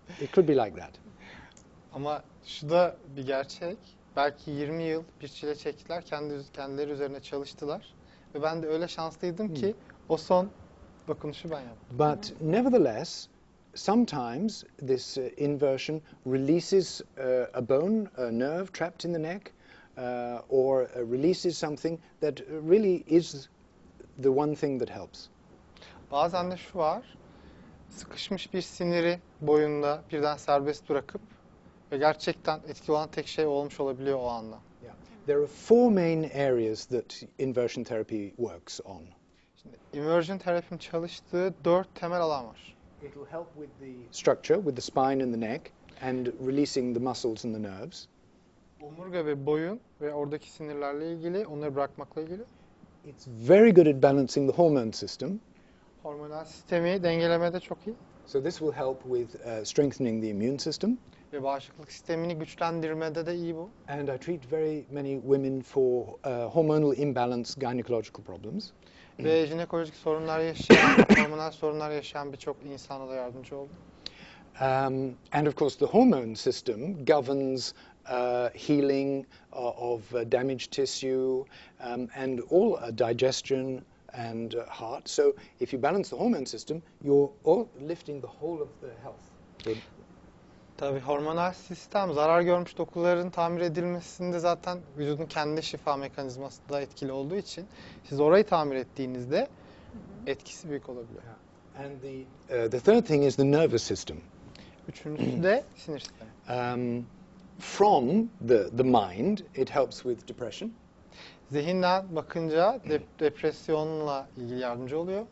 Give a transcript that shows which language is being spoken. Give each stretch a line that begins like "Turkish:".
English: It could be like that.
Turkish: Ama şu da bir gerçek. Belki 20 yıl bir çile çektiler, kendileri üzerine çalıştılar. Ve ben de öyle şanslıydım ki o son dokunuşu ben yaptım.
English: But nevertheless, sometimes this inversion releases a bone, a nerve trapped in the neck, or releases something that really is the one thing that helps.
Turkish: Bazen de şu var, sıkışmış bir siniri boyunda birden serbest bırakıp ve gerçekten etkili olan tek şey olmuş olabiliyor o anda.
English: Yeah. There are four main areas that inversion therapy works on.
Turkish: Şimdi, Inversion Therapy'nin çalıştığı 4 temel alan var.
English: It will help with the structure, with the spine and the neck, and releasing the muscles and the nerves.
Turkish: Omurga ve boyun ve oradaki sinirlerle ilgili, onları bırakmakla ilgili.
English: It's very good at balancing the hormone system.
Turkish: Hormonal sistemi dengelemede çok iyi.
English: So this will help with strengthening the immune system.
Turkish: Ve bağışıklık sistemini güçlendirmede de iyi bu.
English: And I treat very many women for hormonal imbalance gynecological problems.
Turkish: Ve jinekolojik sorunlar yaşayan, hormonal sorunlar yaşayan birçok insana da yardımcı oldum.
English: And of course the hormone system governs healing of damaged tissue and all digestion and heart. So if you balance the hormone system, you're all lifting the whole of the health.
Turkish: Tabii hormonal sistem zarar görmüş dokuların tamir edilmesinde zaten vücudun kendi şifa mekanizması da etkili olduğu için siz orayı tamir ettiğinizde etkisi büyük olabiliyor.
English: And the third thing is the nervous system.
Turkish: Üçüncüsü de sinir sistemi.
English: From the mind, it helps with depression.
Turkish: Zihinden bakınca depresyonla ilgili yardımcı oluyor.